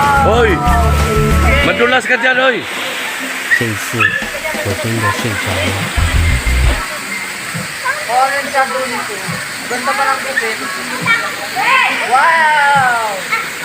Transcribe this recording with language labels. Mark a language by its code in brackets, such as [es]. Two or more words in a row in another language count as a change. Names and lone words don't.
[tl] Hoy! Madulas ka dyan, hoy! [zh] 这一次我真的睡着了。 [tl] Orange sa dito. Ganda pa ng kupit. Wow!